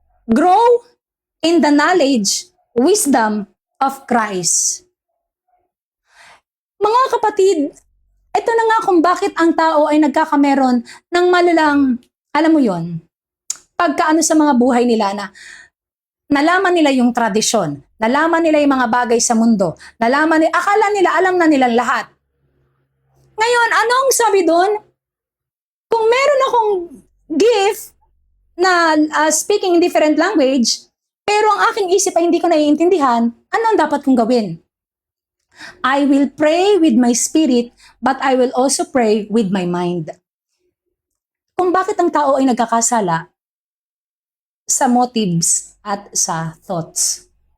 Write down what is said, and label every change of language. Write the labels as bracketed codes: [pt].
[en] Grow in the knowledge, wisdom of Christ. [tl] Mga kapatid, ito na nga kung bakit ang tao ay nagkakameron ng malalang, alam mo yon, pagkaano sa mga buhay nila na nalaman nila yung tradisyon, nalaman nila yung mga bagay sa mundo, akala nila, alam na nila lahat. Ngayon, anong sabi doon? Kung meron akong gift na [en] speaking in different language, [tl] pero ang aking isip ay hindi ko naiintindihan, ano ang dapat kong gawin? [en] I will pray with my spirit, but I will also pray with my mind. [tl] Kung bakit ang tao ay nagkakasala sa motives at sa thoughts.